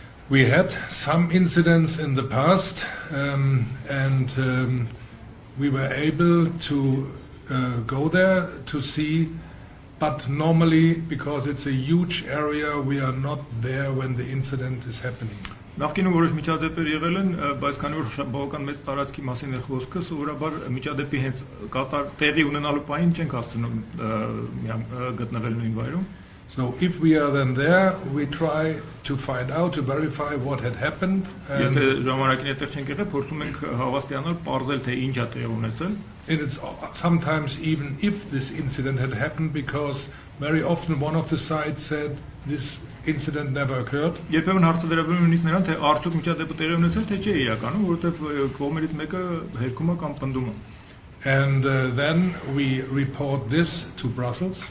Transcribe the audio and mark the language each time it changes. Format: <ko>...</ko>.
<en>We had some incidents in the past and we were able to go there to see, but normally because it's a huge area we are not there when the incident is happening.</en> <hy>Նախկինում որոշ միջադեպեր եղել են, բայց քանի որ բավական մեծ տարածքի մասին է խոսքը, սովորաբար միջադեպի հենց տեղի ունենալու պահին չենք հասցնում գտնվել նույն վայրում։</hy> <en>So if we are then there, we try to find out, to verify what had happened.</en> <hy>Եթե ժամանակին այդտեղ չենք եղել, փորձում ենք հավաստիանալ, պարզել թե ինչ է տեղի ունեցել։</hy> <en>And it's sometimes even if this incident had happened, because very often one of the sides said this incident never occurred.</en> <hy>Երբեմն հարցը վերաբերում է նույնիսկ նրան, թե արդյոք միջադեպը տեղի ունեցել, թե չէ իրականում, որովհետև կողմերից մեկը հերքում է կամ պնդում է։</hy> <en>And then we report this to Brussels.</en>